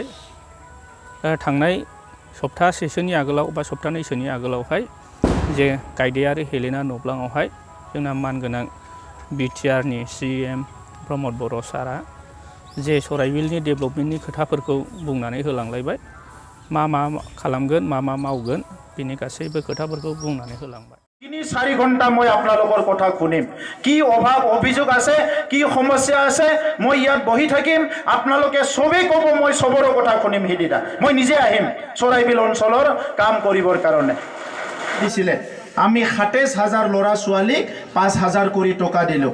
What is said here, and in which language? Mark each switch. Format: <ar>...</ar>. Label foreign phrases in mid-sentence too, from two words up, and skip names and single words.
<brx>थांनाय सप्तासेसोनि आगोलाव बा सप्तानैसोनि आगोलावहाय जे गायदेयारि हेलेना नब्लाङावहाय जोंना मानगोनां बिटिआरनि CM प्रमद बर' सारा जे सराइबिलनि डेभेलपमेन्टनि खोथाफोरखौ बुंनानै होलांलायबाय। मा खालामगोन मा मावगोन बिनि गासैबो खोथाफोरखौ बुंनानै होलांबाय।</brx> <as>3-4 ঘন্টা মই আপোনালোকৰ কথা শুনিম। কি অভাৱ অভিযোগ আছে, কি সমস্যা আছে, মই ইয়াত বহি থাকিম। আপোনালোকে সবে ক'ব, মই সবৰে কথা শুনিম। হিদিনা মই নিজে আহিম চৰাইবিল অঞ্চলৰ কাম কৰিবৰ কাৰণে। দিছিলে আমি 27,000 ল'ৰা ছোৱালীক 5,000 কৰি টকা দিলো।</as>